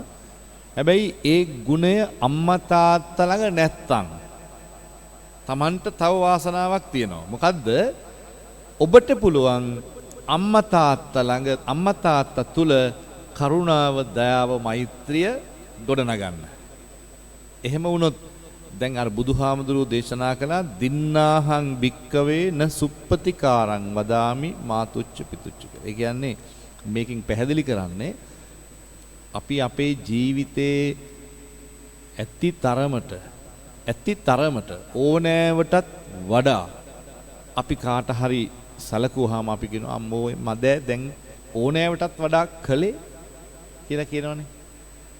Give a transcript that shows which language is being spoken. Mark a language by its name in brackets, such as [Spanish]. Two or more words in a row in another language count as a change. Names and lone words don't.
[Sinhala] හැබැයි ඒ ගුණය අම්මා තාත්තා ළඟ නැත්තම් Tamanට තව වාසනාවක් තියෙනවා. මොකද්ද? ඔබට පුළුවන් අම්මා තාත්තා ළඟ, අම්මා තාත්තා තුල කරුණාව, දයාව, මෛත්‍රිය ගොඩනගන්න. එහෙම වුණොත් දැන් අර බුදුහාමුදුරුවෝ දේශනා කළා [Pali] දින්නාහං භික්කවේ න සුප්පතිකාරං වදාමි මාතුච්ච පිතුච්ච [Sinhala] කියලා. ඒ කියන්නේ මේකෙන් පැහැදිලි කරන්නේ අපි අපේ ජීවිතේ ඇති තරමට ඕනෑවටත් වඩා අපි කාට හරි සැලකුවාම අපි කියනවා අම්මෝ මද දැන් ඕනෑවටත් වඩා කළේ කියලා කියනවනේ.